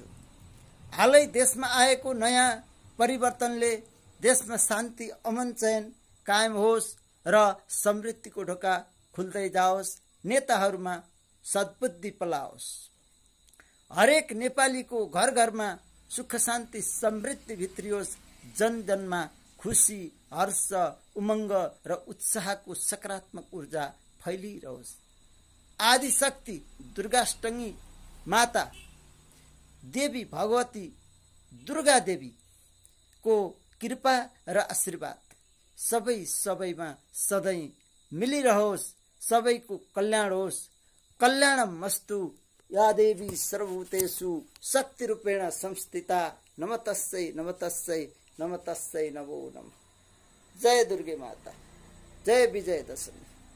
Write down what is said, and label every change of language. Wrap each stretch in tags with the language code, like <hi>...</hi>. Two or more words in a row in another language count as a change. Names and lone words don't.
<ne>हालै देशमा आएको नयाँ परिवर्तनले देशमा शान्ति अमन चयन कायम होस् र समृद्धिको ढोका खुल्दै जाओस्, नेताहरूमा सद्बुद्धि पलाओस्, हरेक नेपालीको घर घरमा सुख शान्ति समृद्धि भित्रियोस्, जन जनमा खुसी हर्ष उमङ्ग र उत्साहको सकारात्मक ऊर्जा फैलिरहोस्। आदिशक्ति दुर्गाष्टमी माता देवी भगवती दुर्गा देवी को कृपा र आशीर्वाद सबैमा सधैँ मिलिरहोस्, सबैको कल्याण होस्। कल्याणमस्तु।</ne> <sa>या देवी सर्वभूतेषु शक्ति रूपेण संस्थिता नमस्तस्यै नमस्तस्यै नमस्तस्यै नमो नमः।</sa> <ne>जय दुर्गे माता, जय विजयदशमी।</ne>